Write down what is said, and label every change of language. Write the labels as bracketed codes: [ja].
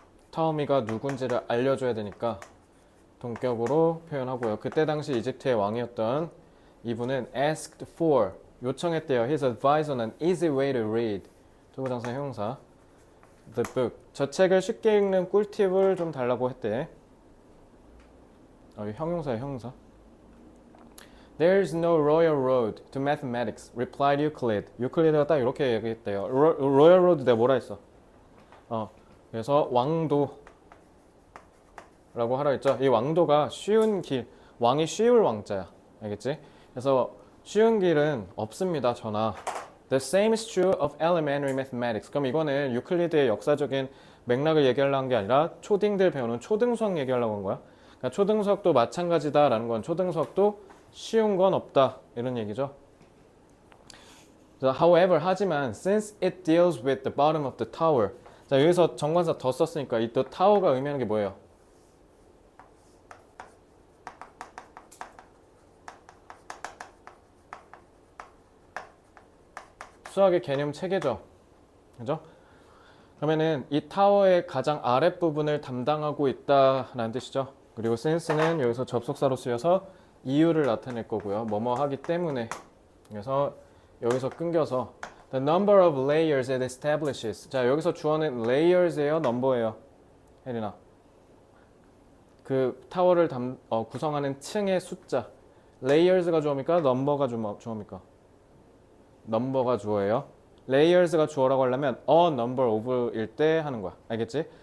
[ko] 타오미가 누군지를 알려줘야 되니까 동격으로 표현하고요. 그때 당시 이집트의 왕이었던 이분은 [en] asked for, [ko] 요청했대요. [en] His advice on an easy way to read. [ko] 투부정사 형용사. [en] The book. [ko] 저 책을 쉽게 읽는 꿀팁을 좀 달라고 했대. 형용사야, 형용사. [en] There's no royal road to mathematics, replied Euclid. [ko] 유클리드가 딱 이렇게 얘기했대요. royal road 내가 뭐라 했어? 그래서 왕도라고 하라 했죠. 이 왕도가 쉬운 길, 왕이 쉬울 왕자야. 알겠지? 그래서 쉬운 길은 없습니다. 전하. [en] The same is true of elementary mathematics. [ko] 그럼 이거는 유클리드의 역사적인 맥락을 얘기하려는 게 아니라 초딩들 배우는 초등수학 얘기하려고 한 거야. 그러니까 초등수학도 마찬가지다라는 건 초등수학도 쉬운 건 없다. 이런 얘기죠. [en] However, [ko] 하지만 [en] since it deals with the bottom of the tower. [ko] 자, 여기서 정관사 더 썼으니까 이 또 타워가 의미하는 게 뭐예요? 수학의 개념 체계죠. 그죠? 그러면은 이 타워의 가장 아랫부분을 담당하고 있다라는 뜻이죠. 그리고 since는 여기서 접속사로 쓰여서 이유를 나타낼 거고요. 뭐뭐 하기 때문에. 그래서 여기서 끊겨서 [en] The number of layers it establishes. [ko] 자, 여기서 주어는 layers예요, number예요? 혜린아. 그 타워를 구성하는 층의 숫자. layers가 주어입니까? number가 주어입니까? number가 주어예요. layers가 주어라고 하려면 a number of일 때 하는 거야. 알겠지?